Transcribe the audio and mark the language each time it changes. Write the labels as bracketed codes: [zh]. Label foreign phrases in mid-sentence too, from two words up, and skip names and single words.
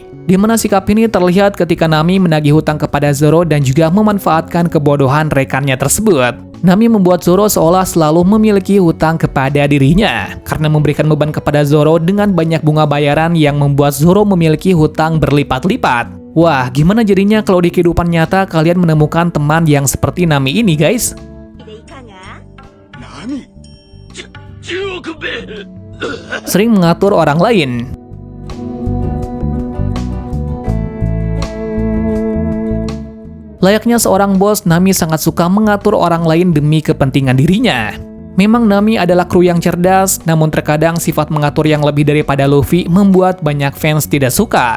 [id] Di mana sikap ini terlihat ketika Nami menagih hutang kepada Zoro dan juga memanfaatkan kebodohan rekannya tersebut. Nami membuat Zoro seolah selalu memiliki hutang kepada dirinya, karena memberikan beban kepada Zoro dengan banyak bunga bayaran yang membuat Zoro memiliki hutang berlipat-lipat. Wah, gimana jadinya kalau di kehidupan nyata kalian menemukan teman yang seperti Nami ini, guys? でいかが何10億ベ Sering mengatur orang lain. Layaknya seorang bos, Nami sangat suka mengatur orang lain demi kepentingan dirinya. Memang Nami adalah kru yang cerdas, namun terkadang sifat mengatur yang lebih daripada Luffy membuat banyak fans tidak suka.